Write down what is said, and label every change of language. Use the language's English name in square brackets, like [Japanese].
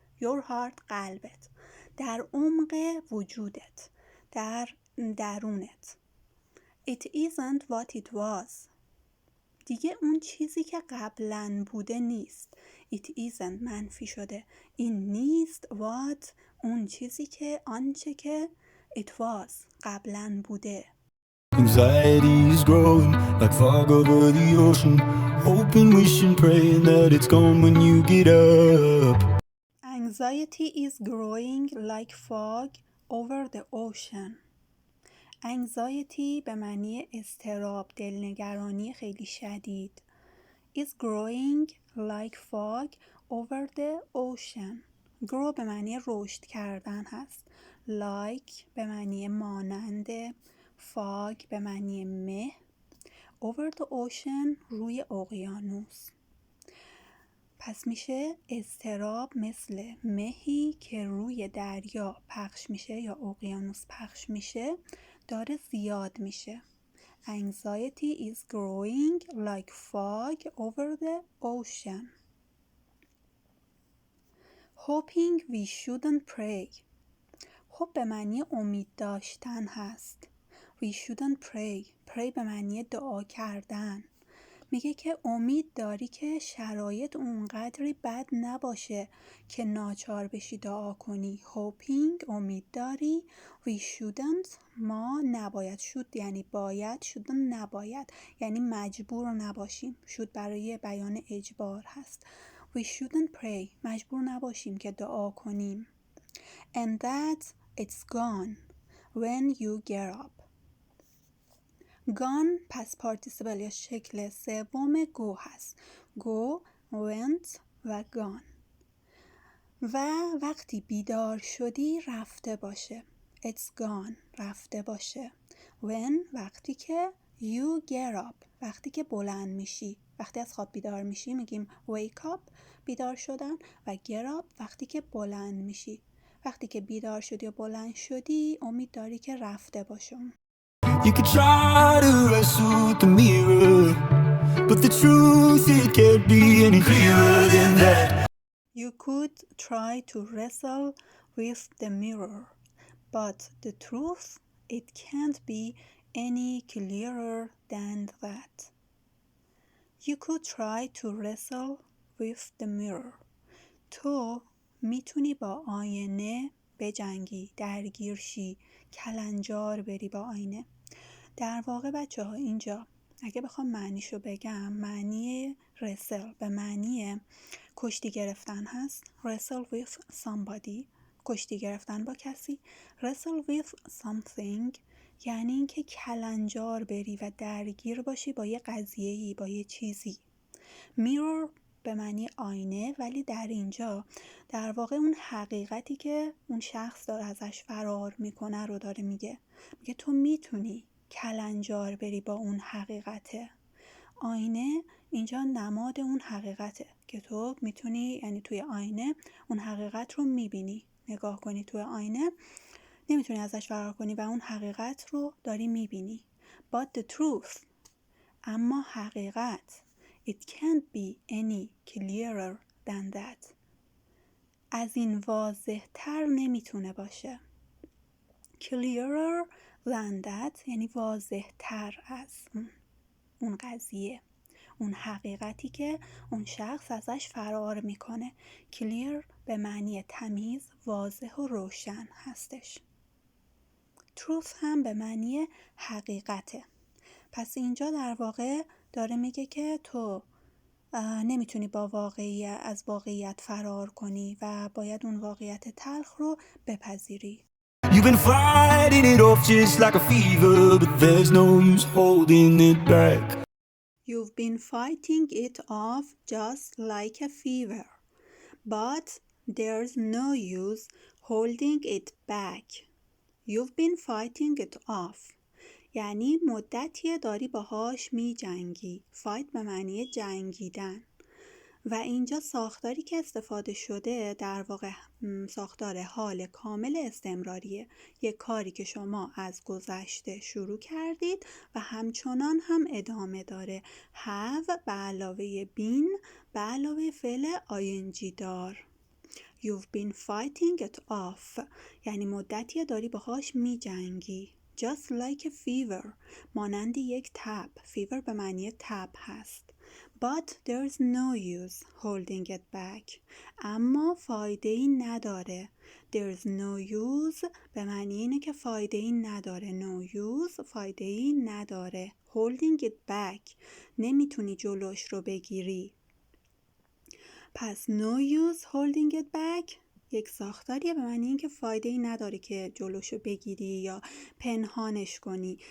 [English] your heart [Persian] قلبت، در عمق وجودت، در درونت. [English] it isn't what it was. [Persian] دیگه اون چیزی که قبلاً بوده نیست. [English] it isn't [Persian] منفی شده، این نیست what اون چیزی که آنچه که [English] it was [Persian] قبلاً بوده. [English] Anxiety is growing like fog over the ocean. Hoping, wishing, praying that it's gone when you get up. Anxiety is growing like fog over the ocean. [Persian] anxiety به معنی اضطراب، دلنگرانی خیلی شدید. [English] is growing like fog over the ocean. [Persian] grow به معنی رشد کردن هست. like به معنی مانند، fog به معنی مه، [English] over the ocean [Persian] روی اقیانوس. پس میشه اضطراب مثل مهی که روی دریا پخش میشه یا اقیانوس پخش میشه داره زیاد میشه. [English] Anxiety is growing like fog over the ocean. Hoping we shouldn't pray. [Persian] hope به معنی امید داشتن هست. [English] We shouldn't pray. [Persian] pray به معنی دعا کردن. میگه که امید داری که شرایط اونقدری بد نباشه که ناچار بشی دعا کنی. hoping امید داری. [English] we shouldn't [Persian] ما نباید. should یعنی باید، shouldn't نباید یعنی مجبور نباشیم. should برای بیان اجبار هست. [English] we shouldn't pray [Persian] مجبور نباشیم که دعا کنیم. [English] and that it's gone when you get up. [Persian] gone پس پارتیسیپل یا شکل سوم go هست. go، went و gone. و وقتی بیدار شدی رفته باشه. [English] it's gone [Persian] رفته باشه. when وقتی که [English] you get up [Persian] وقتی که بلند میشی. وقتی از خواب بیدار میشی میگیم wake up بیدار شدن و get up وقتی که بلند میشی. وقتی که بیدار شدی و بلند شدی امید داری که رفته باشه. [English] You could try to wrestle with the mirror, but the truth it can't be any clearer than that. You could try to wrestle with the mirror, but the truth it can't be any clearer than that. You could try to wrestle with the mirror. [Persian] تو میتونی با آینه بجنگی، درگیر شی، کلنجار بری با آینه. در واقع بچه ها اینجا اگه بخوام معنیشو بگم، معنی wrestle به معنی کشتی گرفتن هست. [English] wrestle with somebody، [Persian] کشتی گرفتن با کسی. [English] wrestle with something [Persian] یعنی اینکه کلنجار بری و درگیر باشی با یه قضیه‌ای، با یه چیزی. mirror به معنی آینه، ولی در اینجا در واقع اون حقیقتی که اون شخص داره ازش فرار میکنه رو داره میگه تو میتونی کلنجار بری با اون حقیقته. آینه اینجا نماد اون حقیقته که تو میتونی، یعنی توی آینه اون حقیقت رو میبینی، نگاه کنی توی آینه نمیتونی ازش فرار کنی و اون حقیقت رو داری میبینی. [English] But the truth، [Persian] اما حقیقت، [English] it can't be any clearer than that، [Persian] از این واضح تر نمیتونه باشه. [English] clearer than that [Persian] یعنی واضح تر از اون قضیه، اون حقیقتی که اون شخص ازش فرار میکنه. clear به معنی تمیز، واضح و روشن هستش. truth هم به معنی حقیقته. پس اینجا در واقع داره میگه که تو نمیتونی از واقعیت فرار کنی و باید اون واقعیت تلخ رو بپذیری. [English] You've been fighting it off just like a fever, but there's no use holding it back. You've been fighting it off just like a fever, but there's no use holding it back. You've been fighting it off [Persian] یعنی مدتیه داری باهاش می جنگی. fight به معنی جنگیدن و اینجا ساختاری که استفاده شده در واقع ساختار حال کامل استمراریه. یک کاری که شما از گذشته شروع کردید و همچنان هم ادامه داره. have به علاوه been به علاوه فعل ing دار. [English] You've been fighting it off [Persian] یعنی مدتیه داری باهاش می جنگی. [English] Just like a fever [Persian] مانند یک تب. fever به معنی تب هست. [English] But there's no use holding it back [Persian] اما فایده ای نداره. There's no use به معنی اینه که فایده ای نداره. [English] No use [Persian] فایده ای نداره. [English] Holding it back [Persian] نمیتونی جلوش رو بگیری. پس [English] no use holding it back [Persian] یک ساختاریه به معنی اینکه فایده ای نداره که جلوشو بگیری یا پنهانش کنی.